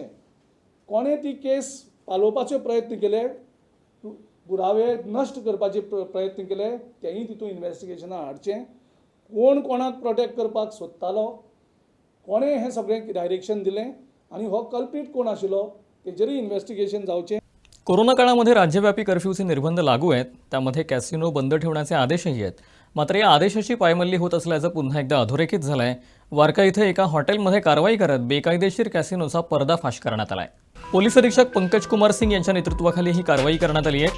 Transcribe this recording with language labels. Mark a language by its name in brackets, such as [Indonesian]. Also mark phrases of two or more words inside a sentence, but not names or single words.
[Konkani] कोणें ती केस पालोवपाचे प्रयत्न केले, पुरावे नश्ट करपाचे प्रयत्न केले तेंय तितून इन्व्हेस्टिगेशनाक हाडचें. कोण कोणाक प्रोटेक्ट करपाक सोदतालो, कोणें हें सगळें डायरेक्शन दिलें आनी हो कल्प्रीट कोण आशिल्लो तेजेरय इन्व्हेस्टिगेशन जावचें. [Marathi] कोरोना काळामध्ये राज्यव्यापी कर्फ्यूचे निर्बंध लागू आहेत, त्यामध्ये कॅसिनो बंद ठेवण्याचे आदेशही आहेत. मात्र या आदेशाची पायमल्ली होत असल्याचं पुन्हा एकदा अधोरेखित झालंय. वारका इथे एका हॉटेलमध्ये कारवाई करत बेकायदेशीर कॅसिनोचा पर्दाफाश करण्यात आलाय. पोलीस अधीक्षक पंकज कुमार सिंग यांच्या नेतृत्वाखाली ही कारवाई करण्यात आली आहे.